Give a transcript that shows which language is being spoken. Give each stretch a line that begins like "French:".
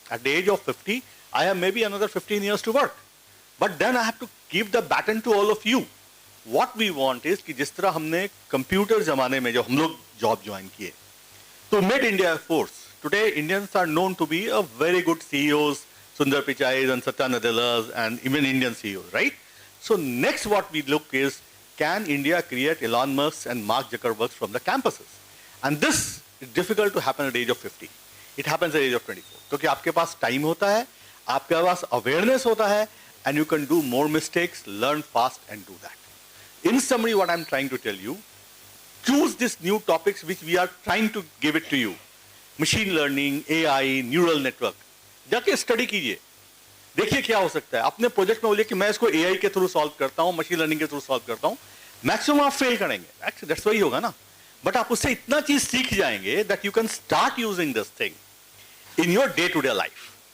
English: At the age of 50 I have may be another 15 years to work, but then I have to give the baton to all of you. What we want is
Hindi: कि जिस तरह हमने computer जमाने में जब हम लोग job join किए तो made India force,
English: Today Indians are known to be a very good CEOs, Sundar Pichais and Satya Nadellas and even Indian CEOs, right? So next what we look is, can India create Elon Musk and Mark Zuckerberg from the campuses? And this is difficult to happen at the age of 50. It happens at the age of 24.
Hindi: क्योंकि आपके पास time होता है, आपके पास awareness होता है,
English: and you can do more mistakes, learn fast and do that. In summary, what I'm trying to tell you, choose these new topics which we are trying to give it to you. Machine learning, AI, neural network.
Hindi: जाके study कीजिए, देखिए क्या हो सकता है। अपने project में बोलिए कि मैं इसको एआई के थ्रू सॉल्व करता हूं, मशीन लर्निंग के थ्रू सॉल्व करता हूं, मैक्सिमम आप फेल करेंगे, दैट्स वही होगा ना, बट आप उससे इतना चीज सीख जाएंगे
English: That you can start using this thing in your day to day life.